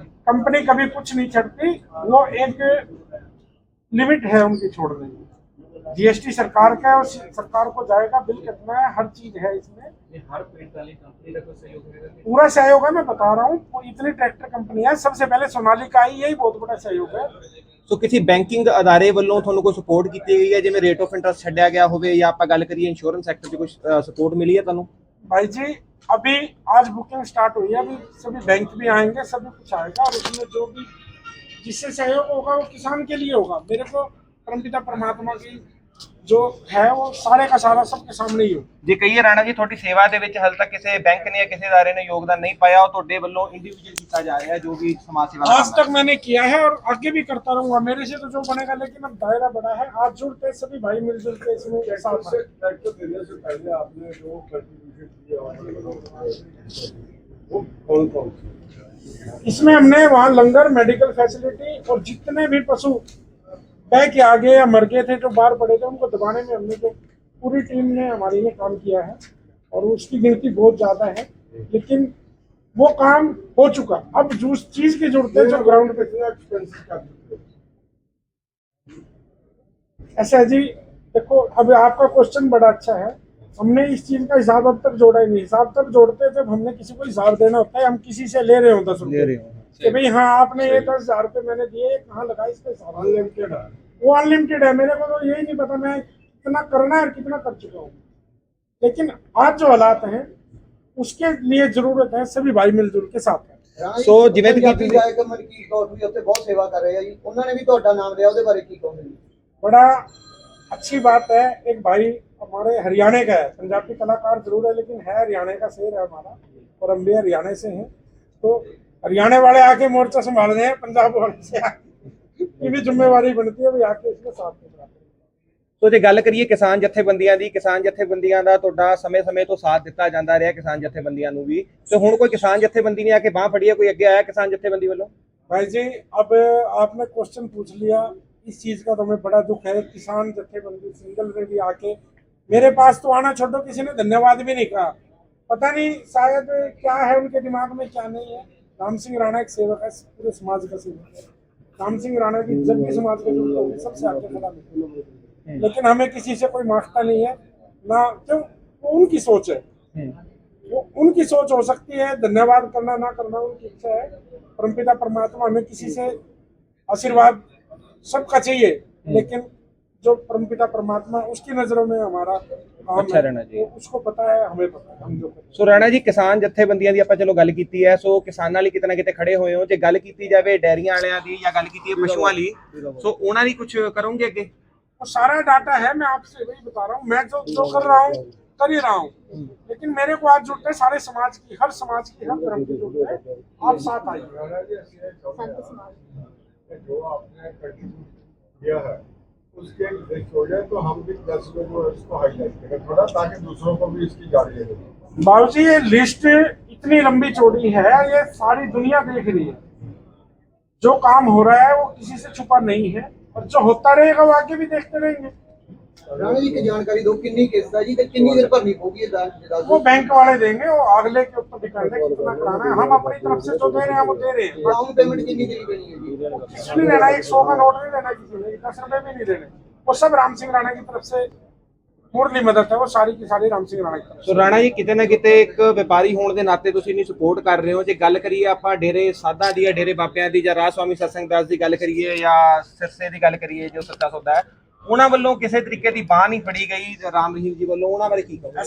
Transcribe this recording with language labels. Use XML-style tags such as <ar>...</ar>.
<hi>Company कभी कुछ नहीं छड़ती, वो एक लिमिट है उनकी छोड़ने की। जीएसटी सरकार का है, और सरकार को जाएगा, बिल कितना है, हर चीज है इसमें। हर पेंट वाली कंपनी का कोई सहयोग है? पूरा सहयोग है, मैं बता रहा हूँ। इतनी ट्रैक्टर कंपनी है, सबसे पहले सोनालिका आई, यही बहुत बड़ा सहयोग है।</hi> <pa>सो किसी बैंकिंग अदारे ਵੱਲੋਂ ਤੁਹਾਨੂੰ ਕੋਈ ਸਪੋਰਟ ਕੀਤੀ ਗਈ ਹੈ, ਜਿਵੇਂ ਰੇਟ ਆਫ ਇੰਟਰਸਟ ਛੱਡਿਆ ਗਿਆ ਹੋਵੇ, ਜਾਂ ਆਪਾਂ ਗੱਲ ਕਰੀਏ</pa> <hi>इंश्योरेंस सेक्टर की कुछ सपोर्ट मिली है</hi> <pa>ਤੁਹਾਨੂੰ?</pa> <hi>भाई जी अभी आज बुकिंग स्टार्ट हुई है, अभी सभी बैंक भी आएंगे, सभी कुछ आएगा, और उसमें जो भी जिससे सहयोग होगा वो किसान के लिए होगा। मेरे को परमपिता परमात्मा की जो है वो सारे का सारा सबके सामने ही हो।</hi> <pa>ਜੇ ਕਹੀਏ ਰਾਣਾ ਜੀ ਤੁਹਾਡੀ ਸੇਵਾ ਦੇ ਵਿੱਚ ਹਾਲ ਤੱਕ ਕਿਸੇ ਬੈਂਕ ਨੇ ਜਾਂ ਕਿਸੇ ਅਦਾਰੇ ਨੇ ਯੋਗਦਾਨ ਨਹੀਂ ਪਾਇਆ, ਉਹ ਤੁਹਾਡੇ ਵੱਲੋਂ ਇੰਡੀਵਿਜੂਅਲ ਕੀਤਾ ਜਾ ਰਿਹਾ ਜੋ ਵੀ</pa> <hi>समाज सेवा आज तक मैंने किया है और आगे भी करता रहूंगा, मेरे से तो जो बनेगा, लेकिन अब दायरा बड़ा है। आज जुड़ते सभी भाई मिलजुल के इसमें साथ हैं। ट्रैक्टर देने से पहले आपने जो कंट्रीब्यूशन किया वो कौन कौन से? इसमें हमने वहाँ लंगर, मेडिकल फैसिलिटी, और जितने भी पशु बह के आगे या मर गए थे, जो बाहर पड़े थे, उनको दबाने में हमने जो पूरी टीम ने हमारी ने काम किया है और उसकी गिनती बहुत ज़्यादा है, लेकिन वो काम हो चुका। अब जो चीज़ की जरूरत है जो ग्राउंड पे कितना एक्सपेंसिव कर चुके हो? ऐसा है जी। देखो, अब आपका क्वेश्चन बड़ा अच्छा है। हमने इस चीज का हिसाब अब तक जोड़ा ही नहीं। हिसाब तब जोड़ते जब हमने किसी को हिसाब देना होता है। हम किसी से ले रहे हो 10 रुपये कि भाई हाँ आपने ये 10,000 रुपये मैंने दिए, ये कहाँ लगा, इसका हिसाब अनलिमिटेड है। वो अनलिमिटेड है। मेरे को तो यही नहीं पता मैं कितना करना है और कितना कर चुका हूँ। लेकिन आज जो हालात हैं उसके लिए जरूरत है सभी भाई मिलजुल के साथ है।</hi> <pa>ਸੋ ਜਿਵੇਂ ਕਿ ਪੰਜਾਬੀ ਗਾਇਕ ਮਲਕੀਤ ਕੌਰ ਵੀ ਉੱਥੇ ਬਹੁਤ ਸੇਵਾ ਕਰ ਰਹੇ ਆ ਜੀ, ਉਹਨਾਂ ਨੇ ਵੀ ਤੁਹਾਡਾ ਨਾਮ ਲਿਆ, ਉਹਦੇ ਬਾਰੇ ਕੀ ਕਹੋਗੇ ਜੀ?</pa> <hi>बड़ा अच्छी बात है। एक भाई हमारे हरियाणा का है, पंजाबी कलाकार जरूर है लेकिन है हरियाणा का शेर है हमारा, और हम भी हरियाणा से हैं। तो हरियाणा वाले आके मोर्चा संभाल रहे हैं, पंजाब वाले से की भी जिम्मेवारी बनती है, वो आके इसके साथ में।</hi> <pa>ਸੋ ਜੇ ਗੱਲ ਕਰੀਏ ਕਿਸਾਨ ਜਥੇਬੰਦੀਆਂ ਦੀ, ਕਿਸਾਨ ਜਥੇਬੰਦੀਆਂ ਦਾ ਤੁਹਾਡਾ ਸਮੇਂ-ਸਮੇਂ ਤੋਂ ਸਾਥ ਦਿੱਤਾ ਜਾਂਦਾ ਰਿਹਾ, ਕਿਸਾਨ ਜਥੇਬੰਦੀਆਂ ਨੂੰ ਵੀ, ਤੇ ਹੁਣ ਕੋਈ ਕਿਸਾਨ ਜਥੇਬੰਦੀ ਨੇ ਆ ਕੇ ਬਾਹ ਫੜੀ ਹੈ, ਕੋਈ ਅੱਗੇ ਆਇਆ</pa> <hi>किसान जथेबंदी वालों? भाई जी, अब आपने क्वेश्चन पूछ लिया, इस चीज का तो हमें बड़ा दुख है। किसान जथेबंदी सिंगल में भी आके मेरे पास तो आना छोड़ो, किसी ने धन्यवाद भी नहीं कहा। पता नहीं शायद क्या है उनके दिमाग में, क्या नहीं है। राम सिंह राणा एक सेवक है, पूरे समाज का सेवक है। राम सिंह राणा की जब भी समाज के जुड़ते होंगे सबसे आगे खड़ा है, लेकिन हमें किसी से कोई मांगता नहीं है ना, क्यों? वो उनकी सोच है, वो उनकी सोच हो सकती है। धन्यवाद करना ना करना उनकी इच्छा है। परमपिता परमात्मा हमें किसी से आशीर्वाद सबका चाहिए, लेकिन जो परमपिता परमात्मा उसकी नजरों में हमारा काम अच्छा रहना है, चाहिए। वो उसको पता है, हमें पता है, हम जो करते हैं।</hi> <pa>ਸੋ ਰਾਣਾ ਜੀ, ਕਿਸਾਨ ਜਥੇਬੰਦੀਆਂ ਦੀ ਆਪਾਂ ਚਲੋ ਗੱਲ ਕੀਤੀ ਹੈ, ਸੋ ਕਿਸਾਨਾਂ ਲਈ ਕਿਤੇ ਨਾ ਕਿਤੇ ਖੜੇ ਹੋਏ ਹੋ। ਜੇ ਗੱਲ ਕੀਤੀ ਜਾਵੇ ਡੈਰੀਆਂ ਵਾਲਿਆਂ ਦੀ ਜਾਂ ਗੱਲ ਕੀਤੀ ਹੈ ਪਸ਼ੂਆਂ ਲਈ, ਸੋ ਉਹਨਾਂ ਦੀ ਕੁਝ ਕਰੋਗੇ ਅੱਗੇ?</pa> <hi>वो सारा डाटा है, मैं आपसे वही बता रहा हूँ। मैं जो कर रहा हूँ कर ही रहा हूँ, लेकिन मेरे को आज जुड़ते हैं सारे समाज की, हर समाज की, हर धर्म की जुड़ते हैं। आप साथ आइए। राणा जी, ऐसे है, जो आपने कंट्रीब्यूट किया है उसके लिस्ट हो जाए तो हम भी प्रेस में जो है उसको हाईलाइट करें थोड़ा, ताकि दूसरों को भी इसकी जानकारी हो। बाबू जी, ये लिस्ट इतनी लंबी चौड़ी है, ये सारी दुनिया देख रही है। जो काम हो रहा है वो किसी से छुपा नहीं है, और जो होता रहेगा वो आगे भी देखते रहेंगे।</hi> <pa>ਰਾਣਾ ਜੀ, ਇੱਕ ਜਾਣਕਾਰੀ ਦਿਓ, ਕਿੰਨੀ ਕਿਸ਼ਤ ਹੈ ਜੀ ਤੇ</pa> <hi>कितनी देर भरनी होगी?</hi> <pa>ये ਦੱਸ</pa> <hi>वो</hi> <pa>ਦਿਓ।</pa> <hi>बैंक वाले देंगे, वो अगले के ऊपर डिपेंड है कितना कराना है। हम अपनी तरफ से जो दे रहे हैं वो दे रहे हैं। डाउन पेमेंट कितनी देनी पड़ेगी जी? किसी नहीं लेना, 100 का नोट नहीं लेना, किसी ने 10 रुपए भी नहीं देने। वो सब राम सिंह राणा की तरफ से मुरली मदद है, वो सारी की सारी राम सिंह राणा की तरफ से।</hi> <pa>ਸੋ ਰਾਣਾ ਜੀ, ਕਿਤੇ ਨਾ ਕਿਤੇ ਇੱਕ ਵਪਾਰੀ ਹੋਣ ਦੇ ਨਾਤੇ ਤੁਸੀਂ ਇਹਨੂੰ ਸਪੋਰਟ ਕਰ ਰਹੇ ਹੋ। ਜੇ ਗੱਲ ਕਰੀਏ ਆਪਾਂ ਡੇਰੇ ਸਾਧਾਂ ਦੀ, ਡੇਰੇ ਬਾਬਿਆਂ ਦੀ, ਜਾਂ ਰਾਜ ਸਵਾਮੀ ਸਤਸੰਗ ਦਾਸ ਦੀ ਗੱਲ ਕਰੀਏ, ਜਾਂ ਸਿਰਸੇ ਦੀ ਗੱਲ ਕਰੀਏ, ਜੋ ਸੱਚਾ ਸੌਦਾ ਹੈ, ਉਹਨਾਂ ਵੱਲੋਂ ਕਿਸੇ ਤਰੀਕੇ ਦੀ ਬਾਹ ਨਹੀਂ ਫੜੀ ਗਈ ਰਾਮ रहीम जी ਵੱਲੋਂ, ਉਹਨਾਂ ਬਾਰੇ ਕੀ ਕਹੋਗੇ?</pa>